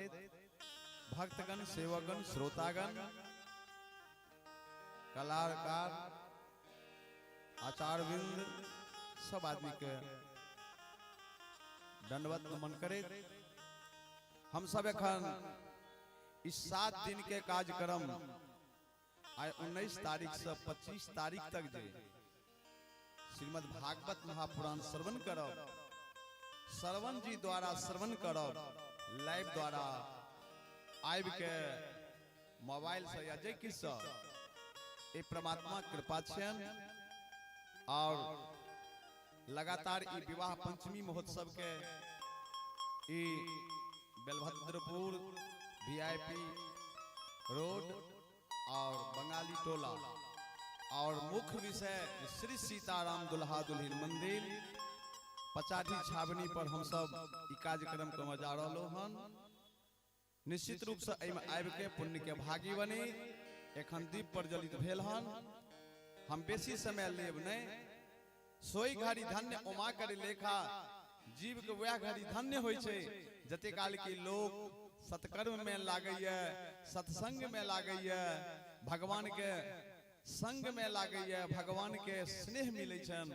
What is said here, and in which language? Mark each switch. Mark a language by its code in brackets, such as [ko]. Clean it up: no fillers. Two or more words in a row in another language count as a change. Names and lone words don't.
[mai] भक्तगण सेवकगण श्रोतागण कलाकार आचार्यवृंद सब आदमी के दंडवत नमन करे। हम सब एखन इस 7 दिन के कार्यक्रम आय 19 तारीख से 25 तारीख तक जे श्रीमद् भागवत महापुराण श्रवण करब, श्रवण जी द्वारा श्रवण करब, लाइव द्वारा आबि के मोबाइल से या जे किछ से ए परमात्मा कृपा छन। और लगातार ई विवाह पंचमी महोत्सव के ई बेलभद्रपुर वीआईपी रोड और बंगाली टोला और मुख्य विषय श्री सीताराम दुल्हा दुल्हिन मंदिर पचाठी छावनी पर हम सब ई कार्यक्रम के मजा रहलो हन। निश्चित रूप से एमे आबि के पुण्य के भागी बनी। एखन दीप प्रज्वलित भेल हन। हम बेसी समय लेब नहीं। [awa] सोई घड़ी धन्य उमा कर लेखा [mai] जीव के वह घड़ी धन्य होय छे जते काल के लोग सत्कर्म में लागैया, सत्संग में लागैया, भगवान के संग में लागैया, भगवान के स्नेह मिलै छन।